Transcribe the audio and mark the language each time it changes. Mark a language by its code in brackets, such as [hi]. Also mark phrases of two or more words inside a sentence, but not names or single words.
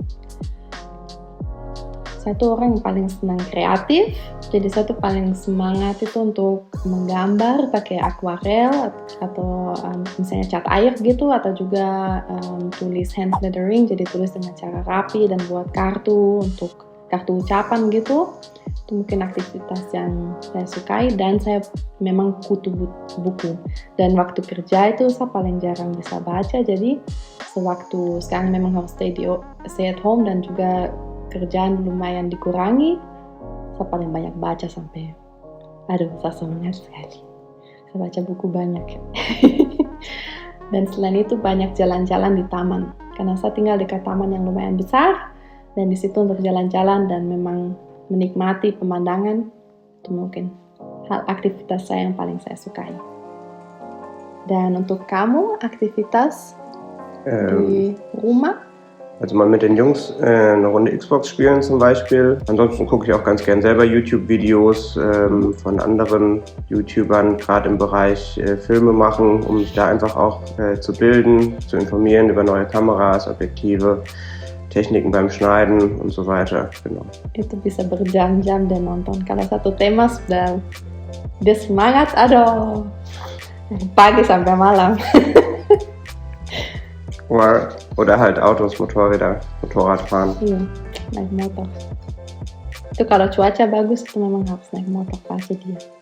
[id] Saya tuh orang yang paling senang kreatif, jadi saya tuh paling semangat itu untuk menggambar pakai akuarel atau misalnya cat air gitu, atau juga tulis [en] hand lettering, [id] jadi tulis dengan cara rapi dan buat kartu untuk kartu ucapan gitu. Itu mungkin aktivitas yang saya sukai, dan saya memang kutu buku. Dan waktu kerja itu saya paling jarang bisa baca, jadi sewaktu sekarang memang harus [en] stay at home [id] dan juga kerjaan lumayan dikurangi, saya paling banyak baca sampai, saya semangat sekali. Saya baca buku banyak. Dan selain itu banyak jalan-jalan di taman, karena saya tinggal dekat taman yang lumayan besar, dan di situ untuk jalan-jalan dan memang menikmati pemandangan, itu mungkin hal aktivitas saya yang paling saya sukai. Dan untuk kamu, aktivitas di rumah? [de] Also mal mit den Jungs eine Runde Xbox spielen zum Beispiel. Ansonsten gucke ich auch ganz gern selber YouTube-Videos von anderen YouTubern, gerade im Bereich Filme machen, um mich da einfach auch zu bilden, zu informieren über neue Kameras, Objektive, Techniken beim Schneiden und so weiter. Genau. [id] Itu bisa berjam-jam dan nonton. Kalau satu tema sudah dia semangat, aduh, pagi sampai malam. [de] Oder halt Autos, Motorradfahren. [id] Iya, naik motor. Itu kalau cuaca bagus itu memang harus naik motor pasti dia.